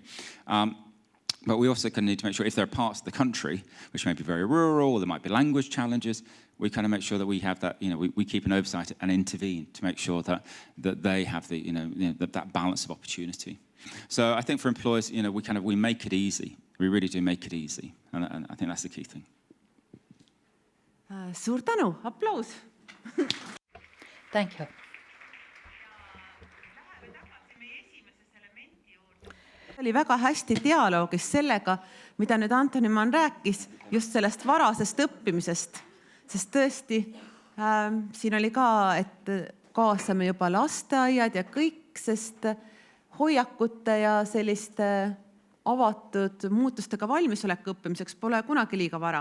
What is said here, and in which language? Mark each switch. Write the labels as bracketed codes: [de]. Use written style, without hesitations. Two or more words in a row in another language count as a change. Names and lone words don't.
[en] But we also kind of need to make sure if there are parts of the country which may be very rural, or there might be language challenges, we kind of make sure that we have that, we keep an oversight and intervene to make sure that they have that balance of opportunity. So I think for employers, we make it easy. We really do make it easy, and I think that's the key thing. [et] Suur tänu, applaus. [en] Thank you. [et] Oli väga hästi dialoogis sellega, mida nüüd Antonimann rääkis, just sellest varasest õppimisest. Sest tõesti, siin oli ka, et kaasame juba lasteaiad ja kõik, sest hoiakute ja selliste avatud muutustega valmisoleku õppimiseks pole kunagi liiga vara.